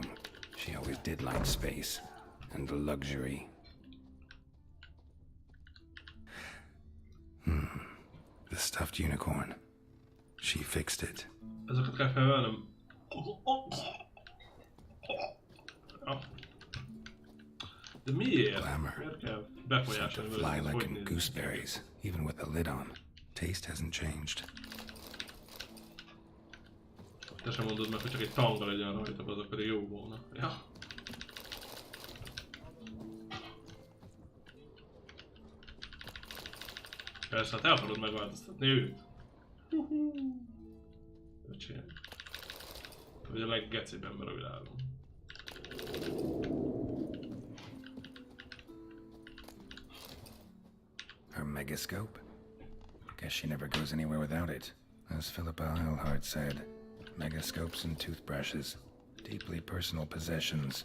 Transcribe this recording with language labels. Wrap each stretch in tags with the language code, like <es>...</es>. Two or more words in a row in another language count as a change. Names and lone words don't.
<en>She always did like space. And luxury. The stuffed unicorn. She fixed it.</en> <hu>Ezeket kell felvennem. Ja. De miért?</hu> <en>Glamour.</en> <hu>Miért kell</hu> <en>Scent</en> <hu>befolyásolni</hu> <en>of</en> <hu>vele,</hu> <en>lilac</en> <hu>hogy</hu> <en>and</en> <hu>néz ki?</hu> <en>gooseberries, even with the lid on. Taste hasn't changed.</en> <hu>Te sem mondod meg, hogy csak egy tanga legyen rajta, azok pedig jó volna. Ja. Persze, hát el akarod megváltoztatni őt. Öcsém. Vagy a leggecibb ember a világon.</hu> <en>Her megascope? Guess she never goes anywhere without it. As Philippa Eilhart said, megascopes and toothbrushes. Deeply personal possessions.</en>